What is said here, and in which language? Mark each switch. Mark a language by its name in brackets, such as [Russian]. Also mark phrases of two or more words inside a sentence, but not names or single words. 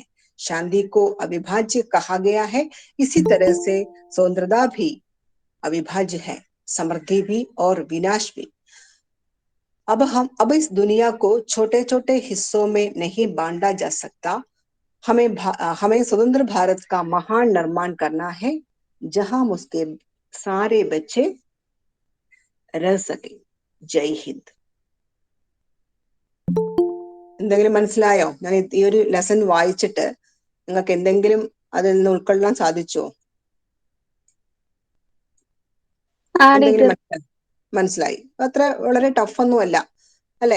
[Hindi] शांति को अविभाज्य कहा गया है, इसी तरह से स्वतंत्रता भी अविभाज्य है, समृद्धि भी और विनाश भी। अब इस दुनिया को छोटे छोटे हिस्सों में नहीं बांटा जा सकता। हमें स्वतंत्र भारत का महान निर्माण करना है जहां उसके सारे बच्चे रह सके। जय हिन्द. [Malayalam] എന്തെങ്കിലും മനസ്സിലായോ? ഞാൻ ഈ ഒരു ലെസൺ വായിച്ചിട്ട് നിങ്ങൾക്ക് എന്തെങ്കിലും അതിൽ നിന്ന് ഉൾക്കൊള്ളാൻ സാധിച്ചോ? എന്തെങ്കിലും മനസ്സിലായി? അത്ര വളരെ ടഫ് ഒന്നുമല്ല അല്ലേ?